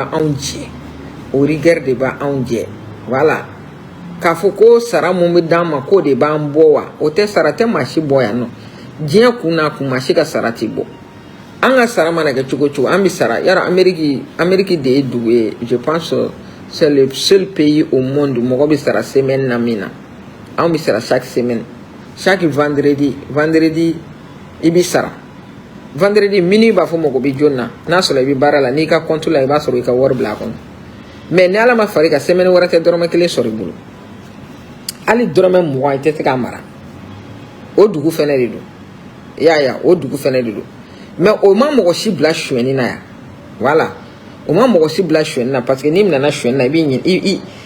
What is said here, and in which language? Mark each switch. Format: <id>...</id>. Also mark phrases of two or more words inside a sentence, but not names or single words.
<bm>b'anw jɛ o rigueur de b'anw jɛ voilà k'a fɔ ko sara mun bɛ d'an ma k'o de b'an bɔ wa o tɛ sara tɛ maa si bɔ yan nɔ diɲɛ kun n'a kun maa si ka sara tɛ bɔ an ka sara mana kɛ cogo cogo an bɛ sara yɔrɔ Amérique de ye dugu ye</bm> <fr>je pense c'est le seul pays au monde</fr> <bm>mɔgɔ bɛ sara semaine na min na anw bɛ sara</bm> <fr>chaque semaine chaque vendredi</fr> <bm>i bɛ sara</bm> <fr>vendredi minuit</fr> <bm>b'a fɔ mɔgɔ bɛ jɔn na n'a sɔrɔ i bɛ baara la n'i ka compte la i b'a sɔrɔ i ka wari bila a kɔnɔ mais ni ala ma far'i kan semaine wɛrɛ tɛ dɔrɔmɛ 1 sɔrɔ i bolo hali dɔrɔmɛ 20 i tɛ se k'a mara o dugu fɛnɛ de don i y'a ye o dugu fɛnɛ de don mais o ma mɔgɔ si bila sonyɛni na yan voilà o ma mɔgɔ si bila sonyɛni na</bm> <fr>parce que</fr> <bm>n'i minɛna sonyɛni na i b'i ɲini</bm>